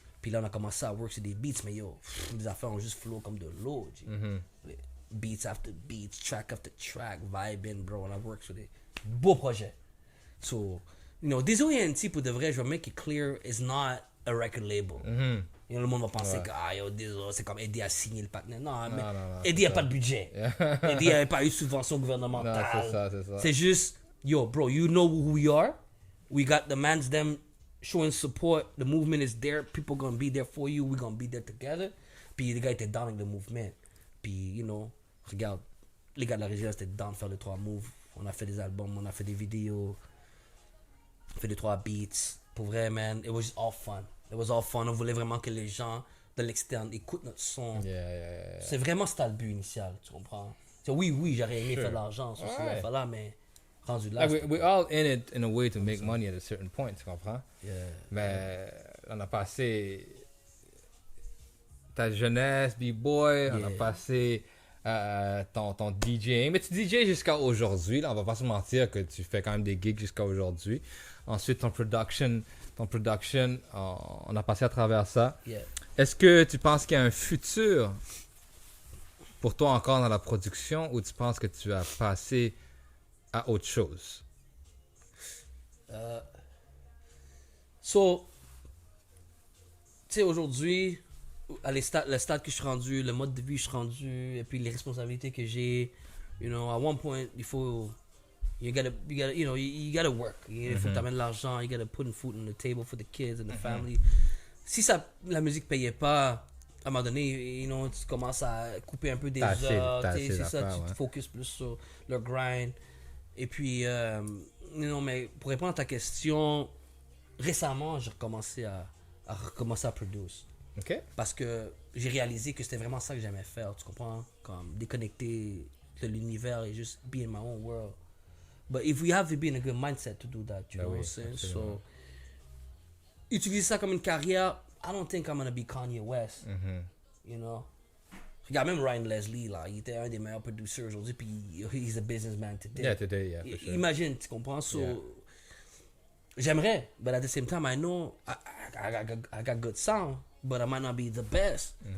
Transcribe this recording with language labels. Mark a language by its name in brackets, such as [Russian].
[French] Puis là, on a commencé à work sur des beats, mais les affaires ont juste flow comme de l'eau, [English] Beats after beats, track after track, vibing, bro, [French] on a work sur des beaux projets. [English] So, des OENT, [French] pour de vrai, je vais [English] make it clear, is not a record label. [French] Le monde va penser que c'est comme Eddie a signé le partenaire. Non, mais Eddie n'a pas de budget. Eddie n'a pas eu de subvention gouvernementale. C'est ça. C'est juste, [English] yo, bro, you know who we are. We got the mans, them showing support. The movement is there. People gonna be there for you. We gonna be there together. [French] Puis les gars étaient down avec le mouvement. Puis, regarde, les gars de la région étaient down de faire les 3 moves. On a fait des albums, on a fait des vidéos. On a fait les 3 beats. Pour vrai, [English] man, it was just all fun. It was all fun. [French] On voulait vraiment que les gens de l'externe écoutent notre son. [English] Yeah. [French] C'est vraiment ça le but initial, tu comprends? Oui, j'aurais aimé faire de l'argent sur ces affaires-là, mais rendu là. [English] Like we're all in it in a way to make money at a certain point, [French] tu comprends? [English] Yeah. [French] Mais on a passé ta jeunesse, B-boy, on a passé ton DJing. Mais tu DJ jusqu'à aujourd'hui, là, on va pas se mentir que tu fais quand même des gigs jusqu'à aujourd'hui. Ensuite, ton production, on a passé à travers ça. [English] Yeah. [French] Est-ce que tu penses qu'il y a un futur pour toi encore dans la production ou tu penses que tu as passé à autre chose? Tu sais, aujourd'hui, le stade que je suis rendu, le mode de vie que je suis rendu, et puis les responsabilités que j'ai, [English] at one point, [French] il faut... [English] You gotta work. [French] Il faut que tu amènes l'argent. [English] You gotta put food on the table for the kids and the family. [French] Si la musique payait pas, à un moment donné, tu commences à couper un peu des heures. C'est ça, tu te focuses plus sur le grind. Et puis, mais pour répondre à ta question, récemment, j'ai recommencé à produire. [English] OK. [French] Parce que j'ai réalisé que c'était vraiment ça que j'aimais faire, tu comprends? Comme déconnecter de l'univers et juste [English] be in my own world. But if we have to be in a good mindset to do that, you know what I'm saying? So, [French] utiliser ça comme une carrière, [English] I don't think I'm gonna be Kanye West. You know? [French] Regarde, même Ryan Leslie, là, il était un des meilleurs producers aujourd'hui, puis [English] he's a businessman today. Yeah, today, yeah, for sure. [French] Imagine, tu comprends? So, [English] Yeah. [French] j'aimerais, [English] but at the same time, I know I got good sound, but I might not be the best.